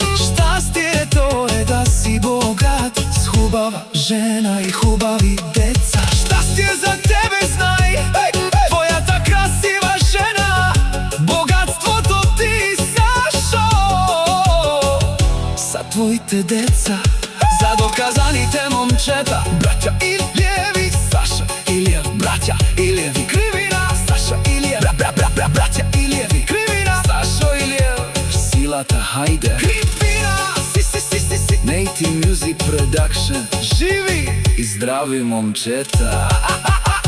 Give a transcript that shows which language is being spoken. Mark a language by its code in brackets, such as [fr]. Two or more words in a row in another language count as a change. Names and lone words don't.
[bg] Щастието е да си богат, с хубава жена и хубави деца. Щастие за тебе знай, твоята красива жена, богатството ти, Сашо, са твоите деца. За доказаните момчета, [mk] браќа Илиеви, Саша Илиев, браќа Илиеви, Кривина. Саша Илиев, браќа Илиеви, Кривина. Сашо Илиев, силата, хајде. Кривина, си. [en] NATO Music Production. [mk] Живи и здрави момчета.